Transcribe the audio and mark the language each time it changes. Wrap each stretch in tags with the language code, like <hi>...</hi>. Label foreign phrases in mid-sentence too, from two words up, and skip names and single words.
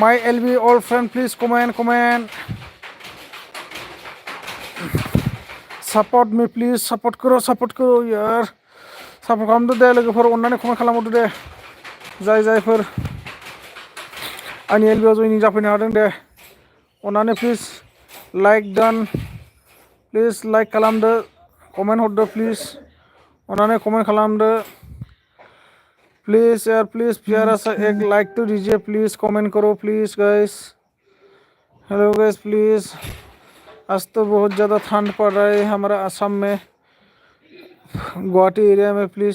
<en>My LB all friend, please comment. Support me please,</en> <brx>support</brx> <hi>करो यार,</hi> <brx>support खालामदो दे लोगोफोर, अन्नानै comment खालामहरदो दे, जायफोर आंनि LB आव जयनिं जाफैनो हादों दे, अन्नानै</brx> <en>please like done, please like</en> <brx>खालामदो, comment हरदो please, अन्नानै comment खालामदो,</brx> <hi>please यार please प्यारा सा एक like तो दीजिए please, comment करो</hi> <en>please guys, hello guys please,</en> <hi>आज तो बहुत ज़्यादा ठंड पड़ रहा है हमारा असम में, गुवाहाटी एरिया में</hi>